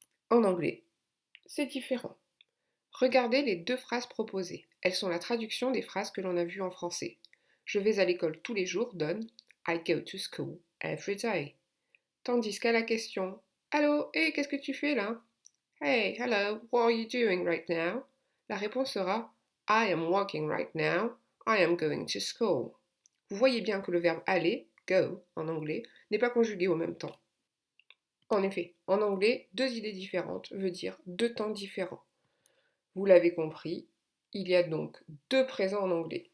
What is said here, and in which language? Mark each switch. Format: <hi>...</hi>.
<fr>En anglais, c'est différent. Regardez les deux phrases proposées. Elles sont la traduction des phrases que l'on a vues en français. Je vais à l'école tous les jours donne</fr> <en>I go to school every day.</en> <fr>Tandis qu'à la question allô, hé, qu'est-ce que tu fais là?</fr> <en>Hey, hello, what are you doing right now?</en> <fr>La réponse sera</fr> <en>I am working right now. I am going to school.</en> <fr>Vous voyez bien que le verbe aller, go en anglais, n'est pas conjugué au même temps. En effet, en anglais, deux idées différentes veut dire deux temps différents. Vous l'avez compris, il y a donc deux présents en anglais.</fr>